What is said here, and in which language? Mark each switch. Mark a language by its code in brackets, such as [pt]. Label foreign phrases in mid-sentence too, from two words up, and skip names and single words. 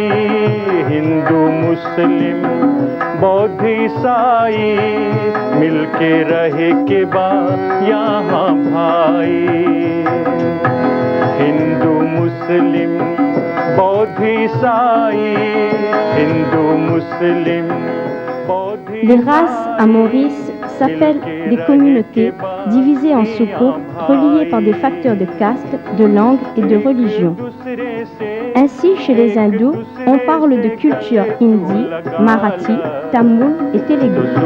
[bho] हिंदू मुस्लिम बौद्ध ईसाई मिलके रहे के बाद यहाँ भाई हिंदू मुस्लिम बौद्ध ईसाई हिंदू मुस्लिम [fr] Les races à Maurice s'appellent des communautés divisées en sous-groupes reliées par des facteurs de caste, de langue et de religion. Ainsi, chez les hindous, on parle de culture hindi, marathi, tamoul et telugu.